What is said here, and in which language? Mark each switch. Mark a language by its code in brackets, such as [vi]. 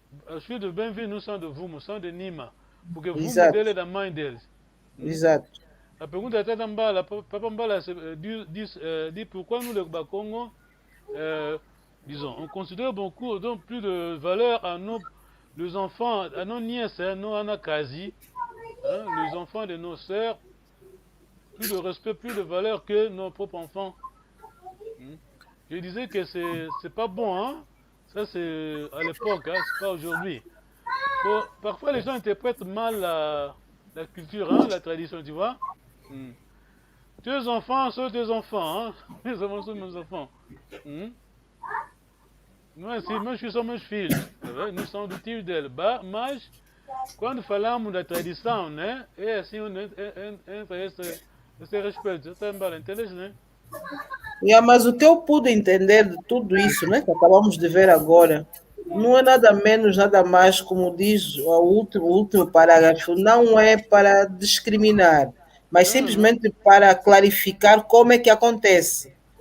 [pt] Os filhos do Bem-vindo são do Vumo, são de Nima. Porque o Vumo dele é da mãe deles. Exato. A pergunta é Tata Mbala, Papa Mbala diz [fr] pourquoi nous, le Bakongo, disons, on considère beaucoup, donc plus de valeur à les enfants, à nos nièces, nos anakazi, les enfants de nos sœurs, plus de respect, plus de valeur que nos propres enfants. Je disais que c'est pas bon, hein? Ça c'est à l'époque, hein? C'est pas aujourd'hui. Parfois les gens interprètent mal la culture, hein? La tradition, tu vois. Tes enfants sont tes enfants, hein? Mes enfants sont mes enfants. [pt] Nós somos meus filhos, nós somos do tio dele, mas quando falamos da tradição, né, é assim, entra esse respeito, você também entende, né? Mas o que eu pude entender de tudo isso, né, que acabamos de ver agora, não é nada menos, nada mais, como diz o último parágrafo, não é para discriminar, mas simplesmente para clarificar como é que acontece.